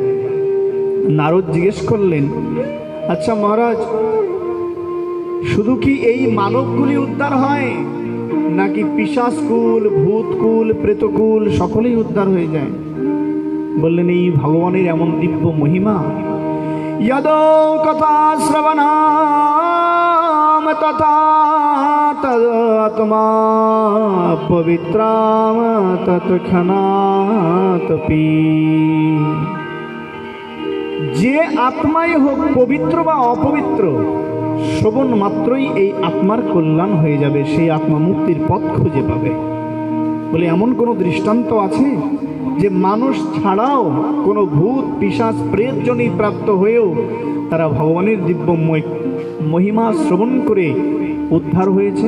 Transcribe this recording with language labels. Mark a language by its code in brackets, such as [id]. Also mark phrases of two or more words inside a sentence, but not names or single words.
[bn] নারদ জিজ্ঞেস করলেন, আচ্ছা মহারাজ, শুধু কি এই মানবকুলই উদ্ধার হয়, নাকি পিশাচকুল, ভূতকুল, প্রেতকুল সকলেই উদ্ধার হয়ে যায়? বললেন এই ভগবানের এমন দিব্য মহিমা, [sa] यदो कथा श्रवणाम तथा तदात्मा पवित्राम तत्क्षणातपि। [bn] যে আত্মাই হোক পবিত্র বা অপবিত্র, শ্রবণ মাত্রই এই আত্মার কল্যাণ হয়ে যাবে, সেই আত্মা মুক্তির পথ খুঁজে পাবে। বলে এমন কোনো দৃষ্টান্ত আছে যে মানুষ ছাড়াও কোনো ভূত, পিশাচ, প্রেতজনী প্রাপ্ত হয়েও তারা ভগবানের দিব্য মহিমা শ্রবণ করে উদ্ধার হয়েছে?